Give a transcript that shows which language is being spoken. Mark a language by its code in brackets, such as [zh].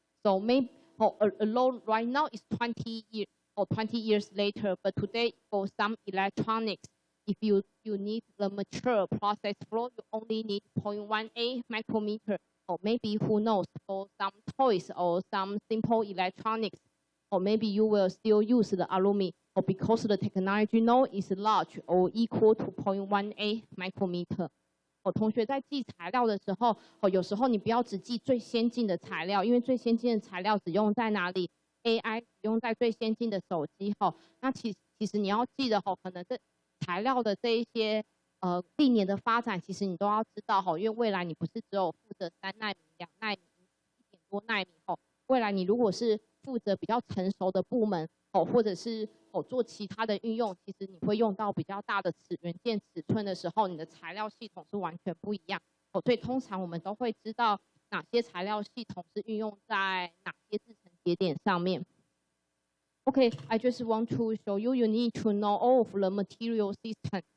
[en] So maybe although right now it's 20 years or 20 years later, but today for some electronics, if you need the mature process flow, you only need 0.18 micrometer, or maybe who knows, for some toys or some simple electronics, or maybe you will still use the aluminum, or because the technology node is large or equal to 0.18 micrometer. [zh] 同学在记材料的时候，有时候你不要只记最先进的材料，因为最先进的材料只用在哪里 ？AI 只用在最先进的手机。那其实你要记得，可能这材料的这一些历年的发展，其实你都要知道，因为未来你不是只有负责3奈米、2奈米、1点多奈米，未来你如果是负责比较成熟的部门，或者是做其他的运用，其实你会用到比较大的元件尺寸的时候，你的材料系统是完全不一样。所以通常我们都会知道哪些材料系统是运用在哪些制程节点上面。 [en] Okay, I just want to show you. You need to know all of the material system.